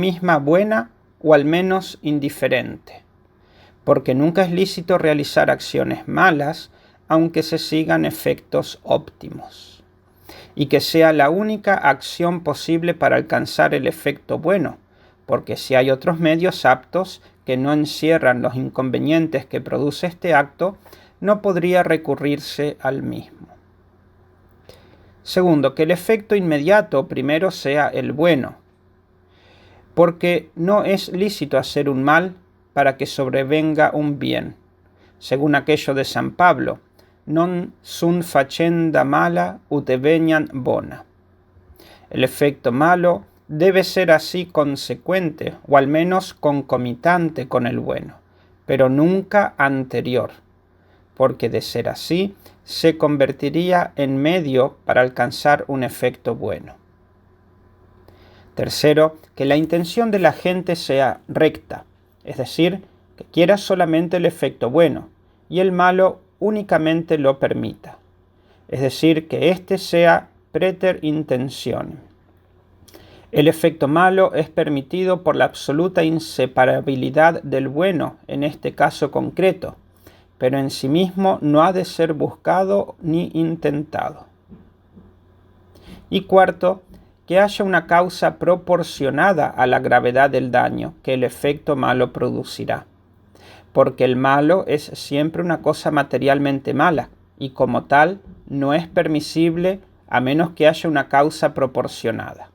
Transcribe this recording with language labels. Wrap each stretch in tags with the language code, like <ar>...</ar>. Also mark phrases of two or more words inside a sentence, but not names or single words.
<es>misma buena o al menos indiferente, porque nunca es lícito realizar acciones malas aunque se sigan efectos óptimos, y que sea la única acción posible para alcanzar el efecto bueno, porque si hay otros medios aptos que no encierran los inconvenientes que produce este acto, no podría recurrirse al mismo. Segundo, que el efecto inmediato primero sea el bueno, porque no es lícito hacer un mal para que sobrevenga un bien. Según aquello de San Pablo,</es> <la>non sunt facenda mala ut veniam bona.</la> <es>El efecto malo debe ser así consecuente, o al menos concomitante con el bueno, pero nunca anterior, porque de ser así, se convertiría en medio para alcanzar un efecto bueno. Tercero, que la intención de la gente sea recta, es decir, que quiera solamente el efecto bueno y el malo únicamente lo permita, es decir, que éste sea</es> <la>praeter intentionem.</la> <es>El efecto malo es permitido por la absoluta inseparabilidad del bueno en este caso concreto, pero en sí mismo no ha de ser buscado ni intentado. Y cuarto, que haya una causa proporcionada a la gravedad del daño que el efecto malo producirá, porque el malo es siempre una cosa materialmente mala, y como tal no es permisible a menos que haya una causa proporcionada.</es>